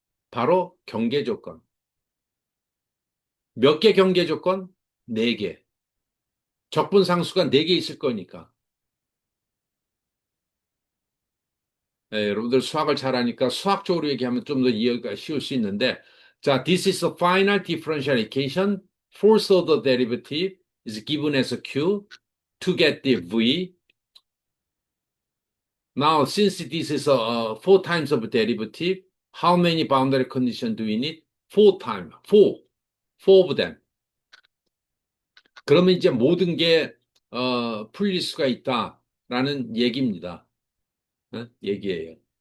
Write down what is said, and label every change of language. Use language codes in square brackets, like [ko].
[ko] 바로 경계 조건. 몇 개 경계 조건? 네 개. 적분상수가 네 개 있을 거니까. 여러분들 수학을 잘하니까 수학적으로 얘기하면 좀 더 이해가 쉬울 수 있는데, 자, [en] this is a final differential equation. Fourth order derivative is given as a Q to get the V. Now, since this is a 4 times of derivative, how many boundary conditions do we need? 4 times, four of them. [ko] 그러면 이제 모든 게 풀릴 수가 있다라는 얘기입니다. 얘기예요.